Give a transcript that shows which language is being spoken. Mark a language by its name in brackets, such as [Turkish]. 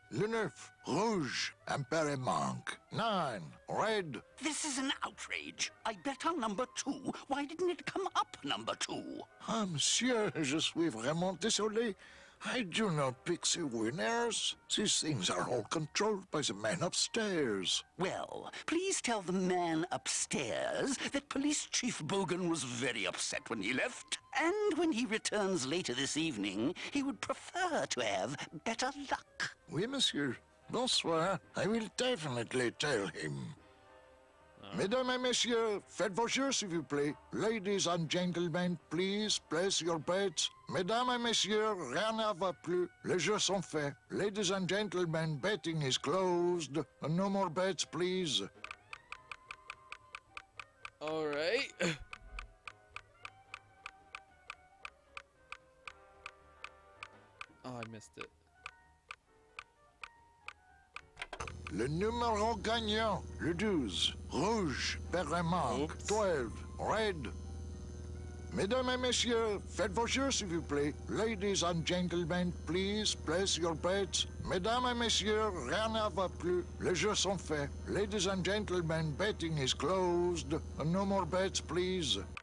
[French] Le 9, rouge, impair et manque. [English] 9, red. This is an outrage. I bet on number 2. Why didn't it come up number 2? [French] Ah, monsieur, je suis vraiment désolé. [English] I do not pick the winners. These things are all controlled by the man upstairs. Well, please tell the man upstairs that Police Chief Bogan was very upset when he left. And when he returns later this evening, he would prefer to have better luck. [French] Oui, monsieur. Bonsoir. [English] I will definitely tell him. [French] Mesdames et messieurs, faites vos jeux, s'il vous plaît. [English] Ladies and gentlemen, please place your bets. [French] Mesdames et messieurs, rien ne va plus. Les jeux sont faits. [English] Ladies and gentlemen, betting is closed. No more bets, please. Alright. Oh, I missed it. [French] Le numéro gagnant, le 12, rouge, pair et manque, 12, red. Mesdames et messieurs, faites vos jeux, s'il vous plaît. [English] Ladies and gentlemen, please place your bets. [French] Mesdames et messieurs, rien ne va plus. Les jeux sont faits. [English] Ladies and gentlemen, betting is closed. No more bets, please.